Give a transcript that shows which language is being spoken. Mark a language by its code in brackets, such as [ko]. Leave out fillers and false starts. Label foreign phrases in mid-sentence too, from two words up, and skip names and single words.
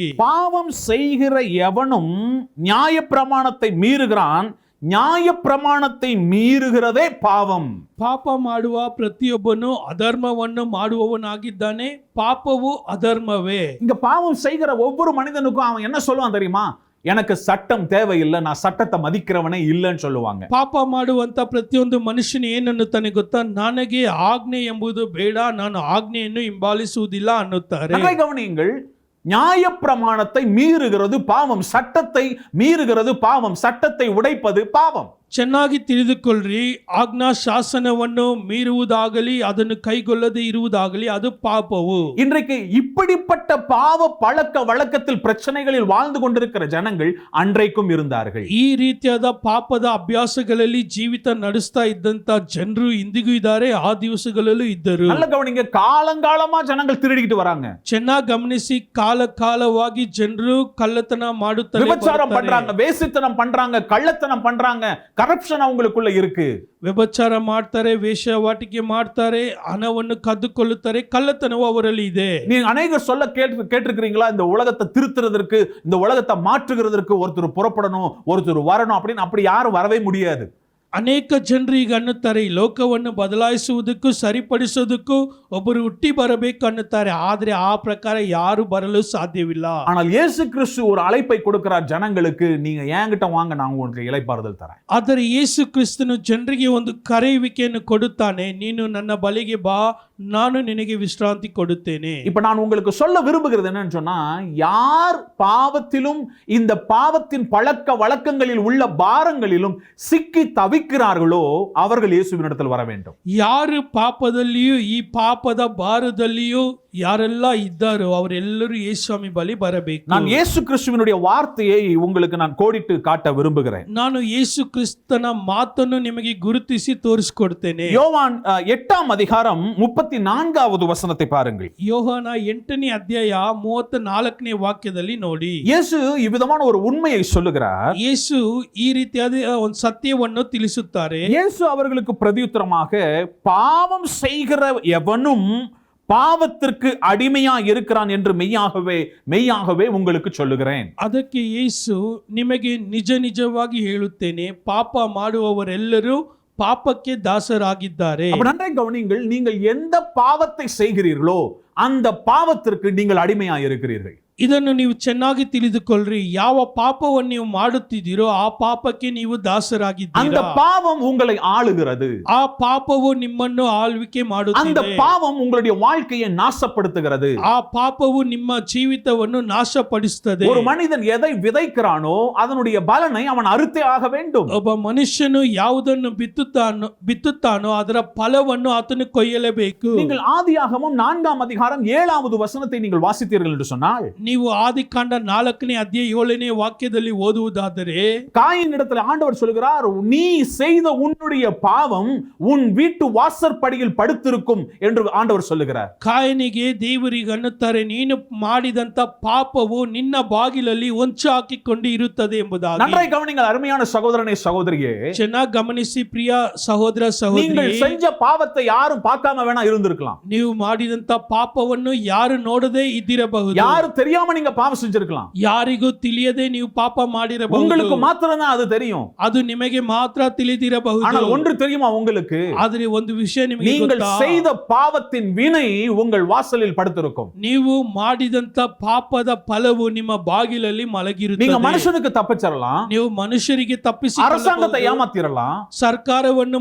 [ta] பாவம் செய்கிற எவனும் நியாயப்பிரமாணத்தை மீறுகிறான், நியாயப்பிரமாணத்தை மீறுகிறதே பாவம். [kn] ಪಾಪ ಮಾಡುವ ಪ್ರತಿಯೊಬ್ಬನು ಅಧರ್ಮವನ್ನು ಮಾಡುವವನಾಗಿದ್ದಾನೆ, ಪಾಪವು ಅಧರ್ಮವೇ. [ta] இங்க பாவம் செய்கிற ஒவ்வொரு மனிதனுக்கும் அவன் என்ன சொல்லுவான் தெரியுமா? எனக்கு சட்டம் தேவையில்லை, நான் சட்டத்தை மதிக்கிறவனே இல்லைன்னு சொல்லுவாங்க. [kn] ಪಾಪ ಮಾಡುವಂತ ಪ್ರತಿಯೊಂದು ಮನುಷ್ಯನು ಏನನ್ನುತ್ತಾನೆ ಗೊತ್ತಾ? ನನಗೆ ಆಜ್ಞೆ ಎಂಬುದು ಬೇಡ, ನಾನು ಆಜ್ಞೆಯನ್ನು ಹಿಂಬಾಲಿಸುವುದಿಲ್ಲ ಅನ್ನುತ್ತಾರೆ. [ta] கவனியுங்கள், நியாயப்பிரமாணத்தை மீறுகிறது பாவம், சட்டத்தை மீறுகிறது பாவம், சட்டத்தை உடைப்பது பாவம். [kn] ಚೆನ್ನಾಗಿ ತಿಳಿದುಕೊಳ್ಳ್ರಿ, ಆಜ್ಞಾ ಶಾಸನವನ್ನು ಮೀರುವುದಾಗಲಿ ಅದನ್ನು ಕೈಗೊಳ್ಳದೆ ಇರುವುದಾಗಲಿ ಅದು ಪಾಪವು. [ta] இன்றைக்கு இப்படிப்பட்ட பாவ பழக்க வழக்கத்தில் பிரச்சனைகளில் வாழ்ந்து கொண்டிருக்கிற ஜனங்கள் அன்றைக்கும் இருந்தார்கள். [kn] ಈ ರೀತಿಯಾದ ಪಾಪದ ಅಭ್ಯಾಸಗಳಲ್ಲಿ ಜೀವಿತ ನಡೆಸ್ತಾ ಇದ್ದಂತ ಜನರು ಇಂದಿಗೂ ಇದ್ದಾರೆ, ಆ ದಿವಸಗಳಲ್ಲೂ ಇದ್ದರು. [ta] நல்ல கவனிங்க, காலங்காலமா ஜனங்கள் திருடிக்கிட்டு வராங்க. [kn] ಚೆನ್ನಾಗಿ ಗಮನಿಸಿ, ಕಾಲವಾಗಿ ಜನರು ಕಳ್ಳತನ ಮಾಡುತ್ತಾರೆ, [ta] விபச்சாரம் பண்றாங்க, வேசித்தனம் பண்றாங்க, கள்ளத்தனம் பண்றாங்க, கரப்ஷன் அவங்களுக்குள்ள இருக்கு. [kn] ವ್ಯಭಿಚಾರ ಮಾಡ್ತಾರೆ, ವೇಶ್ಯಾವಾಟಿಕೆ ಮಾಡ್ತಾರೆ, ಹಣವನ್ನು ಕದ್ದುಕೊಳ್ಳುತ್ತಾರೆ, ಕಳ್ಳತನವು ಅವರಲ್ಲಿ ಇದೆ. [ta] நீங்க அநேகர் சொல்ல கேட்டிருக்கிறீங்களா, இந்த உலகத்தை திருத்துறதற்கு, இந்த உலகத்தை மாற்றுகிறதற்கு ஒருத்தர் புறப்படணும், ஒருத்தர் வரணும் அப்படின்னு. அப்படி யாரும் வரவே முடியாது. [kn] ಅನೇಕ ಜನರು ಈಗ ಅನ್ನುತ್ತಾರೆ, ಈ ಲೋಕವನ್ನು ಬದಲಾಯಿಸುವುದಕ್ಕೂ ಸರಿಪಡಿಸೋದಕ್ಕೂ ಒಬ್ಬರು ಹುಟ್ಟಿ ಬರಬೇಕು ಅನ್ನುತ್ತಾರೆ. ಆದ್ರೆ ಆ ಪ್ರಕಾರ ಯಾರು ಬರಲು ಸಾಧ್ಯವಿಲ್ಲ. [ta] ஆனால் இயேசு கிறிஸ்து ஒரு அழைப்பை கொடுக்கிறார் ஜனங்களுக்கு, நீங்க என்கிட்ட வாங்க, நான் உங்களுக்கு இளைப்பாறுதல் தரேன். [kn] ಆದರೆ ಯೇಸು ಕ್ರಿಸ್ತನು ಜನರಿಗೆ ಒಂದು ಕರೆಯುವಿಕೆಯನ್ನು ಕೊಡುತ್ತಾನೆ, ನೀನು ನನ್ನ ಬಳಿಗೆ ಬಾ, ನಾನು ನಿನಗೆ ವಿಶ್ರಾಂತಿ ಕೊಡುತ್ತೇನೆ. [ta] இப்ப நான் உங்களுக்கு சொல்ல விரும்புகிறது என்னன்னு சொன்னா, யார் பாவத்திலும் இந்த பாவத்தின் பழக்க வழக்கங்களில் உள்ள பாரங்களிலும் சிக்கி தவிக்கிறார்களோ அவர்கள் இயேசுவினிடத்தில் வர வேண்டும். [kn] ಯಾರು ಪಾಪದಲ್ಲಿಯೂ ಈ ಪಾಪದ ಭಾರದಲ್ಲಿಯೂ ಯಾರೆಲ್ಲ ಇದ್ದಾರೋ ಅವರೆಲ್ಲರೂ ಯೇಸುಸ್ವಾಮಿ ಬಳಿ ಬರಬೇಕು. [ta] நான் இயேசு கிறிஸ்துவினுடைய வார்த்தையை உங்களுக்கு நான் கோடிட்டு காட்ட விரும்புகிறேன். [kn] ನಾನು ಯೇಸು ಕ್ರಿಸ್ತನ ಮಾತನ್ನು ನಿಮಗೆ ಗುರುತಿಸಿ ತೋರಿಸಿಕೊಡ್ತೇನೆ. [ta] யோவான் 8ஆம் அதிகாரம் 34வது வசனத்தை பாருங்கள். [kn] ಯೋಹಾನ 8ನೇ ಅಧ್ಯಾಯ 34ನೇ ವಾಕ್ಯದಲ್ಲಿ ನೋಡಿ, [ta] இயேசு இவ்விதமான ஒரு உண்மையை சொல்லுகிறார். [kn] ಯೇಸು ಈ ರೀತಿಯಾದ ಒಂದು ಸತ್ಯವನ್ನು ತಿಳಿಸುತ್ತಾರೆ. [ta] இயேசு அவர்களுக்கு பிரதியுத்தரமாக, பாவம் செய்கிற எவனும் பாவத்திற்கு அடிமையா இருக்கிறான் என்று மெய்யாகவே உங்களுக்கு சொல்லுகிறேன். [kn] ಅದಕ್ಕೆ ಯೇಸು, ನಿಮಗೆ ನಿಜವಾಗಿ ಹೇಳುತ್ತೇನೆ, ಪಾಪ ಮಾಡುವವರೆಲ್ಲರೂ ಪಾಪಕ್ಕೆ ದಾಸರಾಗಿದ್ದಾರೆ. [ta] நன்றாக கவனியுங்கள், நீங்கள் எந்த பாவத்தை செய்கிறீர்களோ அந்த பாவத்திற்கு நீங்கள் அடிமையா இருக்கிறீர்கள். [kn] ಇದನ್ನು ನೀವು ಚೆನ್ನಾಗಿ ತಿಳಿದುಕೊಳ್ಳ್ರಿ. ಯಾವ ಪಾಪವನ್ನು ನೀವು ಮಾಡುತ್ತಿದ್ದೀರೋ ಆ ಪಾಪಕ್ಕೆ ನೀವು [ta] அந்த [kn] ದಾಸರಾಗಿದ್ದೀರಾ. [ta] பாவம் உங்களை ஆளுகிறது. [kn] ಆ ಪಾಪವು ನಿಮ್ಮನ್ನು ಆಳ್ವಿಕೆ [ta] அந்த [kn] ಮಾಡುತ್ತಿದೆ. [ta] பாவம் உங்களுடைய வாழ்க்கையை நாசப்படுத்துகிறது. [kn] ಆ ಪಾಪವು ನಿಮ್ಮ ಜೀವಿತವನ್ನು ನಾಶಪಡಿಸುತ್ತದೆ. [ta] ஒரு மனிதன் எதை விதைக்கிறானோ அதனுடைய பலனை அவன் அறுத்தே ஆக வேண்டும். [kn] ಒಬ್ಬ ಮನುಷ್ಯನು ಯಾವುದನ್ನು ಬಿತ್ತುತ್ತಾನೋ ಅದರ ಫಲವನ್ನು ಆತನು ಕೊಯ್ಯಲೇಬೇಕು. [ta] நீங்கள் ஆதியாகமம் 4ஆம் அதிகாரம் 7வது வசனத்தை நீங்கள் வாசித்தீர்கள் என்று சொன்னால், [kn] ನೀವು ಆದಿಕಾಂಡ 4ನೇ ಅಧ್ಯಾಯ 7ನೇ ವಾಕ್ಯದಲ್ಲಿ ಓದುವುದಾದರೆ, [ta] காயின் இடத்துல ஆண்டவர் சொல்கிறார், நீ செய்த உன்னுடைய பாவம் உன் வீட்டு வாசற்படியில் படுத்திருக்கும் என்று ஆண்டவர் சொல்லுகிறார். [kn] ಕಾಯನಿಗೆ ದೇವರಿಗೆ ಅನ್ನುತ್ತಾರೆ, ನೀನು ಮಾಡಿದಂತ ಪಾಪವು ನಿನ್ನ ಬಾಗಿಲಲ್ಲಿ ಹೊಂಚು ಹಾಕಿಕೊಂಡು ಇರುತ್ತದೆ ಎಂಬುದಾಗಿ. [ta] நன்றாய் கவனிங்கள் அருமையான சகோதரனே சகோதரியே, [kn] ಚೆನ್ನಾಗಿ ಗಮನಿಸಿ ಪ್ರಿಯ ಸಹೋದರ ಸಹೋದರಿ. [ta] நீங்கள் செஞ்ச பாவத்தை யாரும் பார்க்காம வேணா இருந்திருக்கலாம். [kn] ನೀವು ಮಾಡಿದಂತ ಪಾಪವನ್ನು ಯಾರು ನೋಡದೆ ಇದ್ದಿರಬಹುದು. [ta] யாரும் தெரியாம நீங்க பாவம் செஞ்சிருக்கலாம். [kn] ಯಾರಿಗೂ ತಿಳಿಯದೆ ನೀವು ಪಾಪ ಮಾಡಿರಬಹುದು. [ta] உங்களுக்கு மாத்திரம் தான் அது தெரியும். [kn] ಅದು ನಿಮಗೆ ಮಾತ್ರ ತಿಳಿದಿರಬಹುದು. [ta] ஆனால் ஒன்று தெரியுமா உங்களுக்கு? [kn] ಆದರೆ ಒಂದು ವಿಷಯ ನಿಮಗೆ [ta] நீங்கள் [kn] ಗೊತ್ತಾ? [ta] செய்த பாவத்தின் வினை உங்கள் வாசலில் படுத்திருக்கும். [kn] ನೀವು ಮಾಡಿದಂತ ಪಾಪದ ಫಲವು ನಿಮ್ಮ ಬಾಗಿಲಲ್ಲಿ [ta] நீங்க [kn] ಮಲಗಿರುತ್ತದೆ. [ta] மனுஷனுக்கு தப்பிச்சிடலாம், [kn] ನೀವು ಮನುಷ್ಯರಿಗೆ [ta] அரசாங்கத்தை [kn] ತಪ್ಪಿಸಿಕೊಳ್ಳಬಹುದು, [ta] ஏமாத்திரலாம், [kn] ಸರ್ಕಾರವನ್ನು